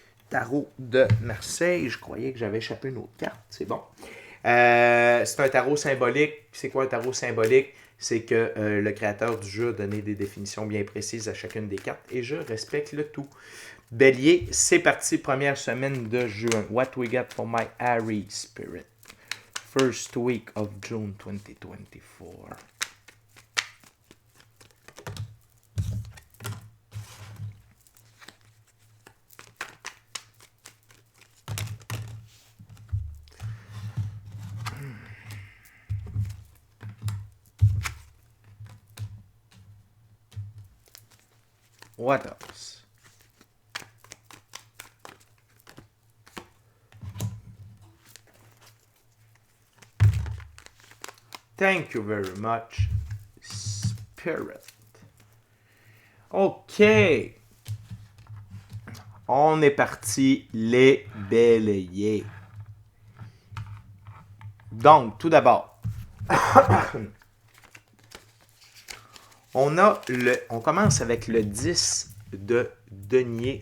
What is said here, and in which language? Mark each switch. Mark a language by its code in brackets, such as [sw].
[fr] Tarot de Marseille, je croyais que j'avais échappé une autre carte, c'est bon. C'est un tarot symbolique. C'est quoi un tarot symbolique? C'est que le créateur du jeu a donné des définitions bien précises à chacune des cartes et je respecte le tout. Bélier, c'est parti, première semaine de juin. [en] What we got for my Aries spirit? First week of June 2024. What else? Thank you very much, Spirit. OK. [fr] On est parti, les béliers. Donc, tout d'abord, on commence avec le 10 de denier.